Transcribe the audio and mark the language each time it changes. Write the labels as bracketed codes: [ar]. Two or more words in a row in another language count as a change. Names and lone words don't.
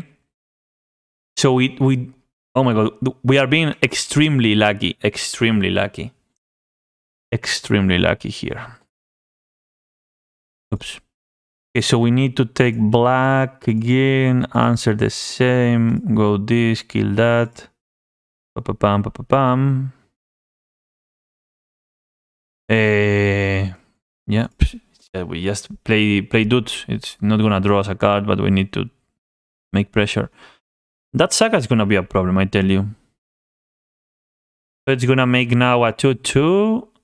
[en] So we oh my god, we are being extremely lucky. Extremely lucky. Extremely lucky here. Oops. Okay, so we need to take black again, answer the same, go this, kill that. Pa-pa-pam, pa-pa-pam. Yeah, we just play dudes. It's not gonna draw us a card, but we need to make pressure. That Saga is gonna be a problem, I tell you. So it's gonna make now a 2/2.